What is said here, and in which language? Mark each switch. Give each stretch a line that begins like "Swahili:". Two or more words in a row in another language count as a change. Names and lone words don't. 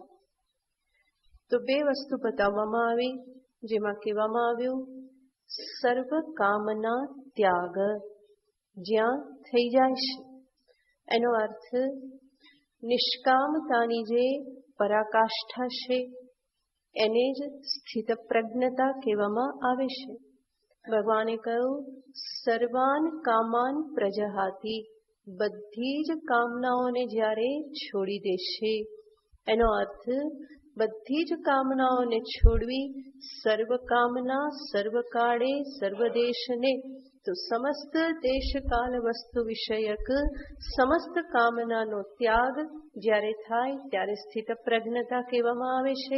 Gujarati: તો બે વસ્તુ બતાવવામાં આવી, જેમાં કહેવામાં આવ્યું સર્વ કામના ત્યાગ જ્યાં થઈ જાય છે, એનો અર્થ નિષ્કામતાની જે પરાકાષ્ઠા છે એને જ સ્થિતપ્રજ્ઞતા કહેવામાં આવે છે. ભગવાને કહ્યું
Sanskrit: सर्वान कामान प्रजहाति,
Gujarati: બધી જ કામનાઓને જ્યારે છોડી દેશે, એનો અર્થ બધી જ કામનાઓને છોડવી, સર્વ કામના સર્વકાળે સર્વદેશને, તો સમસ્ત દેશકાલ વસ્તુ વિષયક સમસ્ત કામનાનો ત્યાગ જ્યારે થાય ત્યારે સ્થિતપ્રજ્ઞતા કહેવામાં આવે છે.